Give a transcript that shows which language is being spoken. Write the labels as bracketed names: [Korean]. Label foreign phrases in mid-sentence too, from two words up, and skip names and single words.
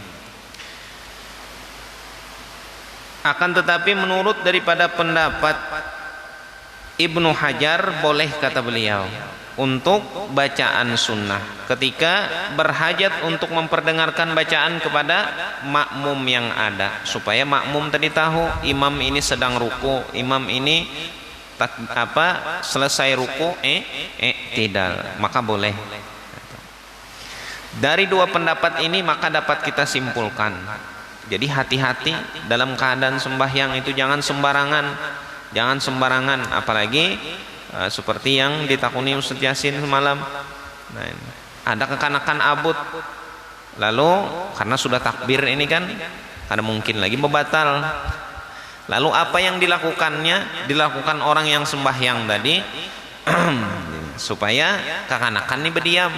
[Indonesian] Akan tetapi menurut daripada pendapat Ibnu Hajar, boleh, kata beliau, untuk bacaan sunnah ketika berhajat untuk memperdengarkan bacaan kepada makmum yang ada, supaya makmum tadi tahu imam ini sedang ruku, imam ini selesai ruku tidak, maka boleh. Dari 2 pendapat ini maka dapat kita simpulkan, jadi hati-hati dalam keadaan sembahyang itu, jangan sembarangan, apalagi seperti yang ditakuni Ustaz Yasin semalam. Nah, ada kekanakan abut, lalu karena sudah takbir ini kan ada mungkin lagi membatal. Lalu apa yang dilakukan orang yang sembahyang tadi supaya kekanakan ini berdiam.